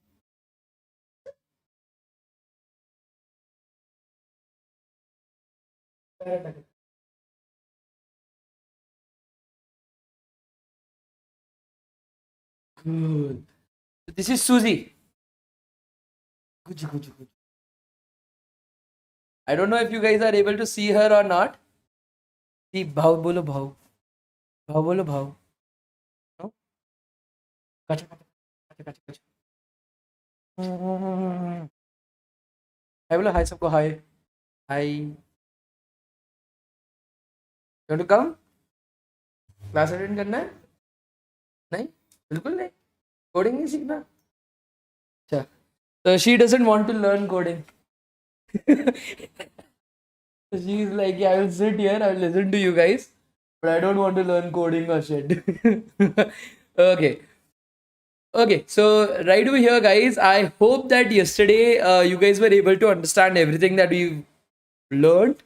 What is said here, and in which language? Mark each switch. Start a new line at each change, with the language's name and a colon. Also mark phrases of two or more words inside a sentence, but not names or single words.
English: Good. So this is Susie. Good, good, good. I don't know if you guys are able to see her or not. See,
Hindi: भाव बोलो भाव. भाव बोलो भाव.
English: No? Kacha, kacha, kacha, kacha, kacha.
Hindi: हाय बोलो हाय सबको हाय. हाय.
English: You want to come?
Hindi: क्लास अटेंड करना है? नहीं? बिल्कुल नहीं. कोडिंग नहीं सीखना. अच्छा.
English: So she doesn't want to learn coding. She's like, yeah, I will sit here, I will listen to you guys, but I don't want to learn coding or shit. Okay. Okay, so right over here, guys, I hope that yesterday you guys were able to understand everything that we learned.